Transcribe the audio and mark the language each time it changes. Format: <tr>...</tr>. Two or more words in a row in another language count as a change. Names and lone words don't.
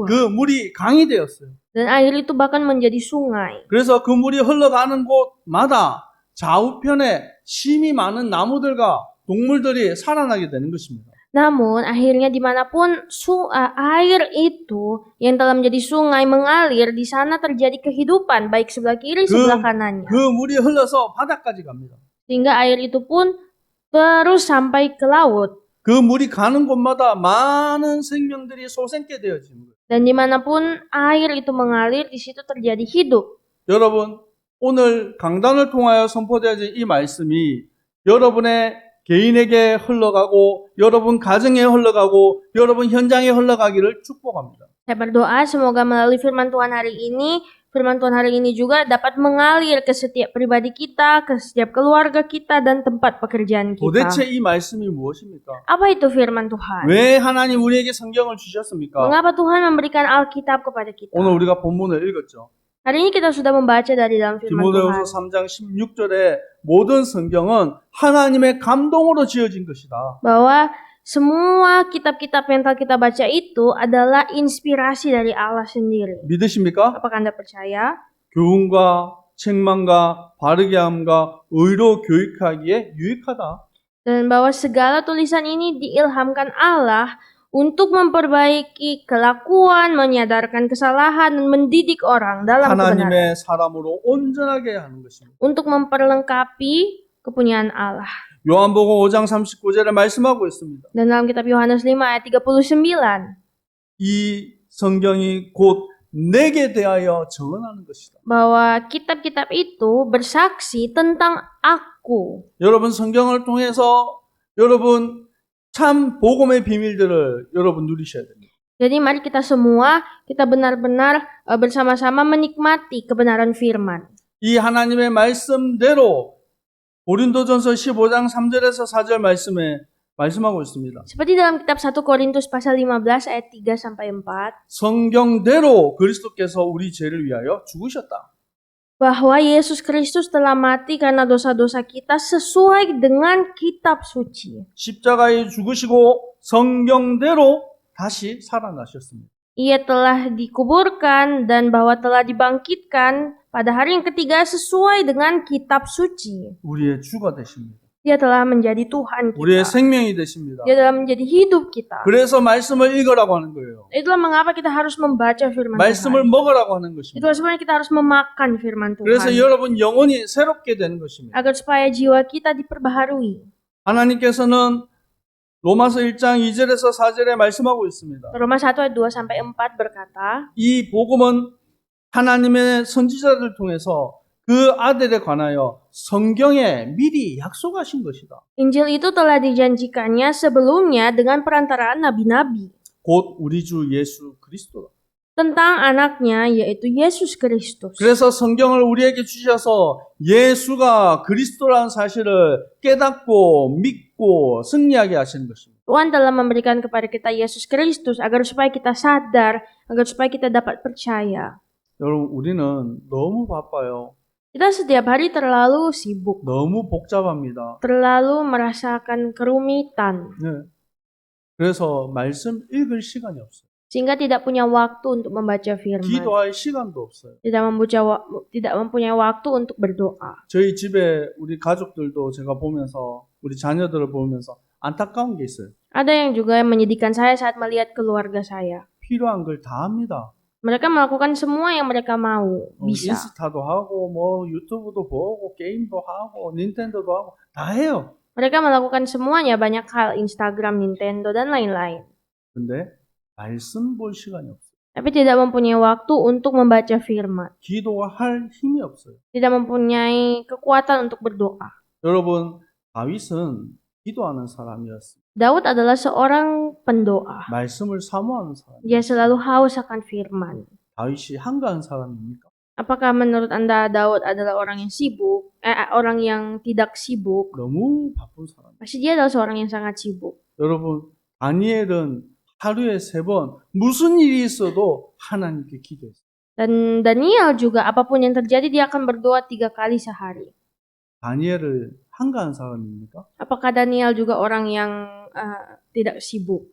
<ko>그 물이 강이 되었어요.</ko> <id>Dan air itu bahkan menjadi sungai.</id> <ko>그래서 그 물이 흘러가는 곳마다 좌우편에 심이 많은 나무들과 동물들이 살아나게 되는 것입니다.</ko> <id>Namun akhirnya dimanapun air itu yang telah menjadi sungai mengalir, di sana terjadi kehidupan baik sebelah kiri sebelah kanannya.</id> <ko>그 물이 흘러서 바다까지 갑니다.</ko> <id>Sehingga air itu pun terus sampai ke laut.</id> <ko>그 물이 가는 곳마다 많은 생명들이 솟게 되어집니다.</ko> <id>Dan dimanapun air itu mengalir, di situ terjadi hidup.</id> <ko>여러분, 오늘 강단을 통하여 선포되어진 이 말씀이 여러분의 개인에게 흘러가고 여러분 가정에 흘러가고 여러분 현장에 흘러가기를 축복합니다.</ko> <id>Saya berdoa semoga melalui firman Tuhan hari ini juga dapat mengalir ke setiap pribadi kita, ke setiap keluarga kita dan tempat pekerjaan kita.</id> <ko>도대체 이 말씀이 무엇입니까?</ko> <id>Apa itu firman Tuhan?</id> <ko>왜 하나님 우리에게 성경을 주셨습니까?</ko> <id>Mengapa Tuhan memberikan Alkitab kepada kita?</id> <ko>오늘 우리가 본문을 읽었죠.</ko> <id>Hari ini kita sudah membaca dari dalam firman Tuhan.</id> <ko>디모데후서 3장 16절에 모든 성경은 하나님의 감동으로 지어진 것이다.</ko> <id>Bahwa semua kitab-kitab yang telah kita baca itu adalah inspirasi dari Allah sendiri.</id> <ko>믿으십니까?</ko> <id>Apakah Anda percaya?</id> <ko>교훈과 책망과 바르게 함과 의로 교육하기에 유익하다.</ko> <id>Dan bahwa segala tulisan ini diilhamkan Allah untuk memperbaiki kelakuan, menyadarkan kesalahan, dan mendidik orang dalam kebenaran.</id> <ko>하나님의 사람으로 온전하게 하는 것입니다.</ko> <id>Untuk memperlengkapi kepunyaan Allah.</id> <ko>요한복음 5장 39절에 말씀하고 있습니다.</ko> <id>Dan dalam kitab Yohanes 5 ayat 39,</id> <ko>이 성경이 곧 내게 대하여 증언하는 것이다.</ko> <id>bahwa kitab-kitab itu bersaksi tentang aku.</id> <ko>여러분 성경을 통해서 여러분 참 복음의 비밀들을 여러분 누리셔야 됩니다.</ko> <id>Jadi mari kita semua benar-benar bersama-sama menikmati kebenaran firman.</id> <ko>이 하나님의 말씀대로 고린도전서 15장 3절에서 4절 말씀에 말씀하고 있습니다.</ko> <id>Seperti dalam kitab 1 Korintus pasal 15 ayat 3 sampai 4,</id> <ko>성경대로 그리스도께서 우리 죄를 위하여 죽으셨다.</ko> <id>bahwa Yesus Kristus telah mati karena dosa-dosa kita sesuai dengan kitab suci.</id> <ko>십자가에 죽으시고 성경대로 다시 살아나셨습니다.</ko> <id>Ia telah dikuburkan dan bahwa telah dibangkitkan pada hari yang ketiga sesuai dengan kitab suci.</id> <ko>우리의 주가 되십니다.</ko> <id>Dia telah menjadi Tuhan</id> <ko>우리의</ko> <id>kita.</id> <ko>생명이 되십니다.</ko> <id>Dia telah menjadi hidup kita.</id> <ko>그래서 말씀을 읽으라고 하는 거예요.</ko> <id>Itulah mengapa kita harus membaca firman</id> <ko>말씀을</ko> <id>Tuhan.</id> <ko>먹으라고 하는 것입니다.</ko> <id>Itulah sebabnya kita harus memakan firman</id> <ko>그래서</ko> <id>Tuhan.</id> <ko>여러분 영혼이 새롭게 되는 것입니다.</ko> <id>Agar supaya jiwa kita diperbaharui.</id> <ko>하나님께서는 로마서 1장 2절에서 4절에 말씀하고 있습니다.</ko> <id>Roma 1 ayat 2 sampai 4 berkata,</id> <ko>이 복음은 하나님의 선지자를 통해서 그 아들에 관하여 성경에 미리 약속하신 것이다.</ko> <id>Injil itu telah dijanjikannya sebelumnya dengan perantaraan nabi-nabi</id> <ko>곧 우리 주 예수 그리스도다.</ko> <id>tentang anaknya yaitu Yesus Kristus.</id> <ko>그래서 성경을 우리에게 주셔서 예수가 그리스도라는 사실을 깨닫고 믿고 승리하게 하시는 것입니다.</ko> <id>Tuhan telah memberikan kepada kita Yesus Kristus agar supaya kita sadar, agar supaya kita dapat percaya.</id> <ko>여러분 우리는 너무 바빠요.</ko> <id>Kita setiap hari terlalu sibuk,</id> <ko>너무 복잡합니다.</ko> <id>terlalu merasakan kerumitan,</id> <ko>네. 그래서 말씀 읽을 시간이 없어요.</ko> <id>sehingga tidak punya waktu untuk membaca firman,</id> <ko>기도할 시간도 없어요.</ko> <id>tidak mempunyai waktu untuk berdoa.</id> <ko>저희 집에 우리 가족들도 제가 보면서 우리 자녀들을 보면서 안타까운 게 있어요.</ko> <id>Ada yang juga menyedihkan saya saat melihat keluarga saya.</id> <ko>필요한 걸 다 합니다.</ko> <id>Mereka melakukan semua yang mereka mau, bisa.</id> <ko>인스타도 하고 뭐 유튜브도 보고 게임도 하고 닌텐도도 하고 다 해요.</ko> <id>Mereka melakukan semuanya, banyak hal, Instagram, Nintendo, dan lain-lain.</id> <ko>근데 말씀 볼 시간이 없어요.</ko> <id>Tapi tidak mempunyai waktu untuk membaca firman.</id> <ko>기도할 힘이 없어요.</ko> <id>Tidak mempunyai kekuatan untuk berdoa.</id> <ko>여러분 다윗은 기도하는 사람이었어요.</ko> <id>Daud adalah seorang pendoa.</id> <ko>말씀을 사모하는 사람.</ko> <id>Dia selalu haus akan firman.</id> <ko>다윗이 한가한 사람입니까?</ko> <id>Apakah menurut Anda Daud adalah orang yang sibuk? Orang yang tidak sibuk?</id> <ko>너무 바쁜 사람.</ko> <id>Pasti dia adalah seorang yang sangat sibuk.</id> <ko>여러분 다니엘은 하루에 3번 무슨 일이 있어도 하나님께 기도했어요.</ko> <id>Dan Daniel juga apapun yang terjadi dia akan berdoa 3 kali sehari.</id> <ko>다니엘을 한가한 사람입니까?</ko> <id>Apakah Daniel juga orang yang tidak sibuk?</id>